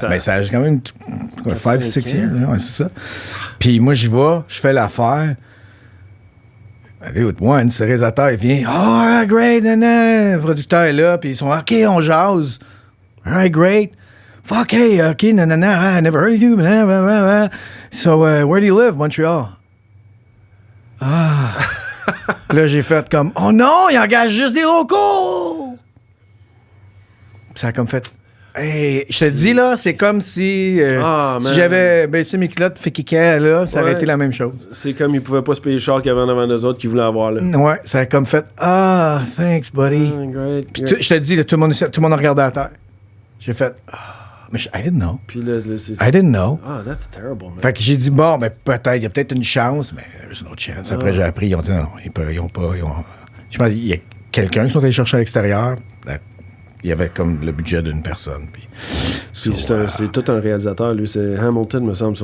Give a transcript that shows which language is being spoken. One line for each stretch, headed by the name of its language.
French: Ben, ça a quand même 5-6 years, ouais, c'est ça. Puis moi, j'y vais, je fais l'affaire.
English: Dude, once,
French: le réalisateur, il vient,
English: « Oh, great, nanana. »
French: Le producteur est là, puis ils sont, « OK, on jase.
English: »« All right, great. » Fuck, hey, OK, nanana, I never heard of you. Blah, blah, blah, blah. So, where do you live, Montreal? Ah.
French: Là, j'ai fait comme, oh non, il engage juste des locaux. Ça a comme fait, hey, je te dis, là, c'est comme si j'avais baissé mes culottes Fikika, là, ça aurait été la même chose. C'est comme ils pouvaient pas se payer le char qu'il y avait en avant d'eux autres qu'ils voulaient avoir, là. Ouais, ça a comme fait,
English: thanks, buddy. Great.
French: Je te dis, là, tout le monde a regardé à terre. J'ai fait, mais
English: I didn't know.
French: Puis là,
English: I didn't know. That's terrible, man.
French: Fait que j'ai dit, bon, mais peut-être, il y a peut-être une chance, mais
English: there's no chance.
French: Après, j'ai appris, ils ont dit, non, ils ont pas. Je pense qu'il y a quelqu'un qui sont allés chercher à l'extérieur. Il y avait comme le budget d'une personne. Puis c'est tout un réalisateur, lui. C'est Hamilton, me semble.